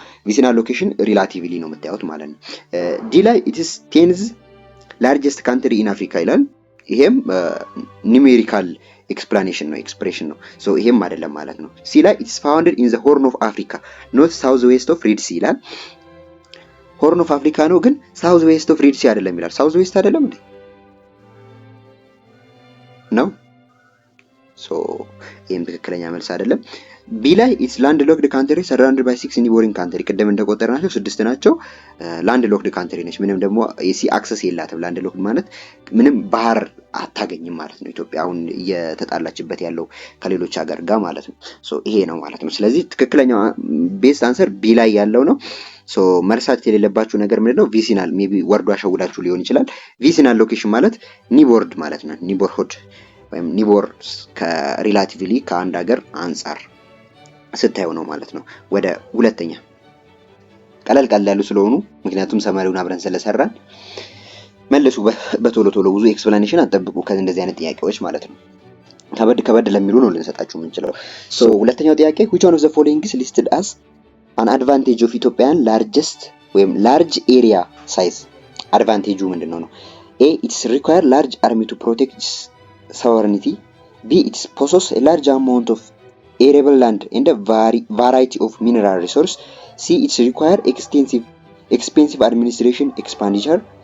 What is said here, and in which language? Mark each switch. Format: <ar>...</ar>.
<en>vicinal location relatively</en> <am>ነው የምታዩት ማለት ነው።</am> <en>ዲ ላይ it is 10th largest country in Africa ይላል። ይሄም numerical explanation ነው expression</en> <am>ነው። ይሄም አይደለም ማለት ነው። ሲ ላይ</am> <en>it's founded in the Horn of Africa, north southwest of Red Sea ይላል። Horn of Africa</en> <am>ነው፣ ግን</am> <en>southwest of Red Sea</en> <am>አይደለም ይላል።</am> <en>southwest አይደለም እንዴ ነው?</en> <am>ይሄም ትክክለኛ መልስ አይደለም። ቢ ላይ</am> <en>it's landlocked country surrounded by 6 neighboring country።</en> <am>ቀደም እንደቆጠርናቸው 6 ናቸው። landlocked country ነች። ምንም ደግሞ የሲ አክሰስ የላትም። landlocked ማለት ምንም ባህር አታገኝም ማለት ነው። ኢትዮጵያ አሁን እየተጣላችበት ያለው ከሌሎች ሀገር ጋር ማለት ነው። ይሄ ነው ማለት ነው። ስለዚህ ትክክለኛው ቤስት አንሰር ቢ ላይ ያለው ነው። መርሳት የሌለባችሁ ነገር ምንድነው? ቪሲናል ሜቢ ወርዱ አሸውዳችሁ ሊሆን ይችላል። ቪሲናል ሎኬሽን ማለት ኒቦርድ ማለት ነው። ኒቦርሁድ ወይም ኒቦር ከሪላቲቭሊ ከአንድ ሀገር አንፃር ስታየው ነው ማለት ነው። ወደ ሁለተኛ ቀለል ያሉ ስለሆኑ ምክንያቱም ሰማሪውን አብረን ስለሰራን መልሱ በቶሎ ብዙ ኤክስፕላኔሽን አጠብቁ ከእንደዚህ አይነት ጥያቄዎች ማለት ነው። ከበድ ለሚሉ ነው ልንሰጣችሁ የምንችለው። ሁለተኛው ጥያቄ</am> <en>which one of the following is listed as an advantage of Ethiopian largest</en> <am>ወይም</am> <en>large area size?</en> <am>አድቫንቴጁ ምንድነው ነው?</am> <en>A, it's require large army to protect its sovereignty. B, it possesses a large amount of arable land and a variety of mineral resource. C, it require expensive administration expenditure.</en>